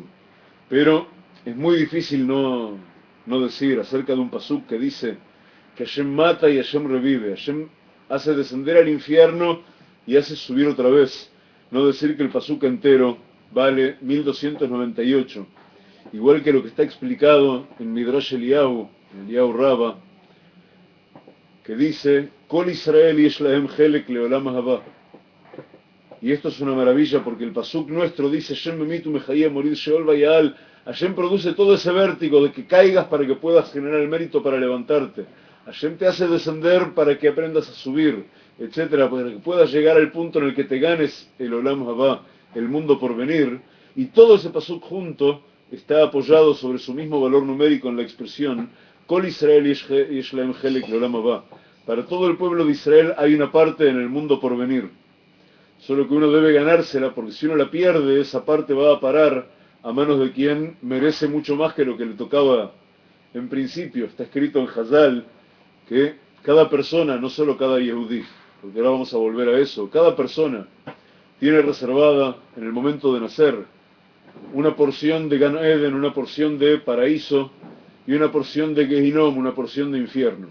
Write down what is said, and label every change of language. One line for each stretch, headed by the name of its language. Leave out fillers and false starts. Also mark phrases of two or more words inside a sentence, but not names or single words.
Spanish: Pero es muy difícil no decir acerca de un pasuk que dice que Hashem mata y Hashem revive, Hashem hace descender al infierno y hace subir otra vez, no decir que el pasuk entero vale 1298, igual que lo que está explicado en Midrash Eliyahu, en Eliyahu Rabba, que dice,
Hebrew: כל ישראל יש להם חלק לעולם הבא.
Spanish: Y esto es una maravilla porque el pasuk nuestro dice,
Hebrew: השם ממית ומחיה מוריד שאול ויעל.
Spanish: Hashem produce todo ese vértigo de que caigas para que puedas generar el mérito para levantarte. Hashem te hace descender para que aprendas a subir, etcétera, para que puedas llegar al punto en el que te ganes el
Hebrew: עולם הבא,
Spanish: el mundo por venir. Y todo ese pasuk junto está apoyado sobre su mismo valor numérico en la expresión
Hebrew: כל ישראל יש להם חלק לעולם הבא.
Spanish: Para todo el pueblo de Israel hay una parte en el mundo por venir. Solo que uno debe ganársela, porque si uno la pierde, esa parte va a parar a manos de quien merece mucho más que lo que le tocaba en principio. Está escrito en Hazal que cada persona, no solo cada Yehudí, porque ahora vamos a volver a eso, cada persona tiene reservada en el momento de nacer una porción de Gan Eden, una porción de paraíso y una porción de Gehinom, una porción de infierno.